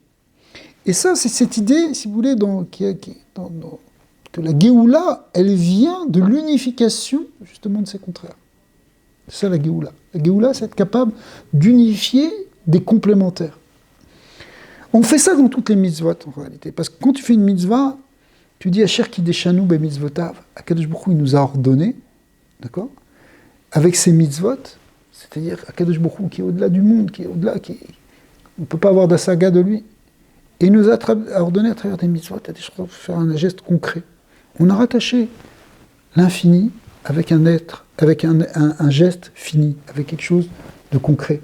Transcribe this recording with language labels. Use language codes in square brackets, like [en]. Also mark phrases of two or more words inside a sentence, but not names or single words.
[fr] Et ça, c'est cette idée, si vous voulez, que la Géoula, elle vient de l'unification, justement, de ces contraires. C'est ça la Géoula. La Géoula, c'est être capable d'unifier des complémentaires. On fait ça dans toutes les mitzvot, en réalité. Parce que quand tu fais une mitzvah, tu dis « [he] אשר קדשנו במצוותיו ». [fr] Akadosh Baruch Hu, il nous a ordonné, d'accord ? Avec ces mitzvot, c'est-à-dire Akadosh Baruch Hu qui est au-delà du monde, qui est au-delà, on ne peut pas avoir d'assaga de lui. Et il nous a ordonné à travers des mitzvot, à faire un geste concret. On a rattaché l'infini avec un être, avec un geste fini, avec quelque chose de concret.